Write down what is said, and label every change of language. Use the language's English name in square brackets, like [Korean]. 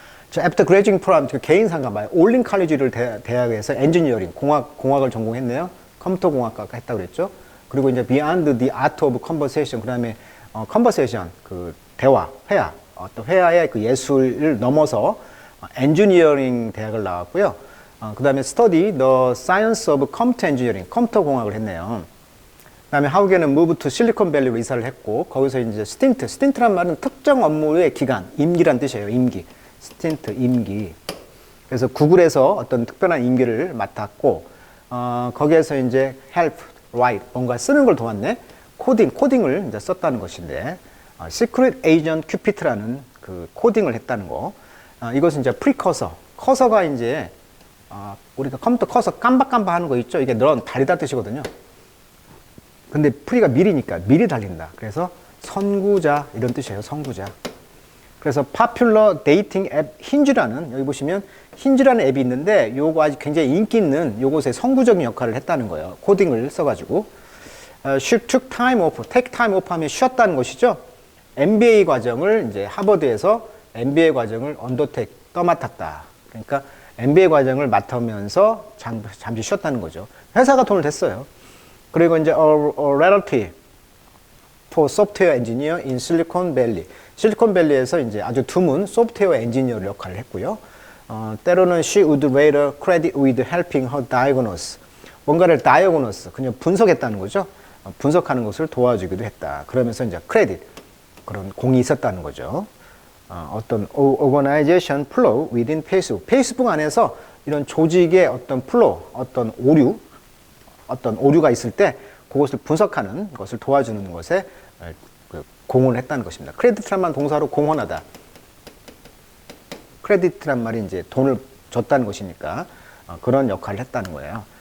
[Korean] 자, [English] after graduating from [Korean] 개인상가 봐요. 올린 칼리지를 대학에서 엔지니어링, 공학을 전공했네요. 컴퓨터 공학과가 했다고 그랬죠. 그리고 이제 [English] beyond the art of conversation, [Korean] 그 다음에 conversation, 그 대화, 회화, 어떤 회화의 그 예술을 넘어서 엔지니어링 대학을 나왔고요. 그 다음에 [English] study the science of computer engineering, [Korean] 컴퓨터 공학을 했네요. 그 다음에 하우게는 [English] move to [Korean] 실리콘밸리로 이사를 했고, 거기서 이제 스틴트란 말은 특정 업무의 기간, 임기란 뜻이에요. 임기. 스틴트, 임기. 그래서 구글에서 어떤 특별한 임기를 맡았고, 거기에서 이제 [English] help, write, [Korean] 뭔가 쓰는 걸 도왔네. 코딩을 이제 썼다는 것인데, Secret Agent Cupid라는 그 코딩을 했다는 거. 이것은 이제 프리커서. 커서가 이제, 우리가 컴퓨터 커서 깜박깜박 하는 거 있죠? 이게 넌 달리다 뜻이거든요. 근데 프리가 미리니까 미리 달린다. 그래서 선구자 이런 뜻이에요. 선구자. 그래서 popular dating 앱 힌지라는, 여기 보시면 힌지라는 앱이 있는데 요거 아주 굉장히 인기 있는 요것의 선구적인 역할을 했다는 거예요. 코딩을 써가지고. [English] She took time off. take time off [Korean] 하면 쉬었다는 것이죠. MBA 과정을 이제 하버드에서 MBA 과정을 undertake, 떠맡았다. 그러니까 MBA 과정을 맡으면서 잠시 쉬었다는 거죠. 회사가 돈을 댔어요. 그리고 이제 [English] a relative for software engineer in Silicon Valley. [Korean] 실리콘밸리에서 이제 아주 드문 소프트웨어 엔지니어 역할을 했고요. 때로는 [English] she would later credit with helping her diagnose. [Korean] 뭔가를 diagnose, 그냥 분석했다는 거죠. 분석하는 것을 도와주기도 했다. 그러면서 이제 credit, 그런 공이 있었다는 거죠. [English] 어떤 organization flow within Facebook. [Korean] 페이스북 안에서 이런 조직의 어떤 플로우, 어떤 오류가 있을 때 그것을 분석하는 것을 도와주는 것에 공헌을 했다는 것입니다. 크레디트란 말 동사로 공헌하다. 크레디트란 말이 이제 돈을 줬다는 것이니까 그런 역할을 했다는 거예요.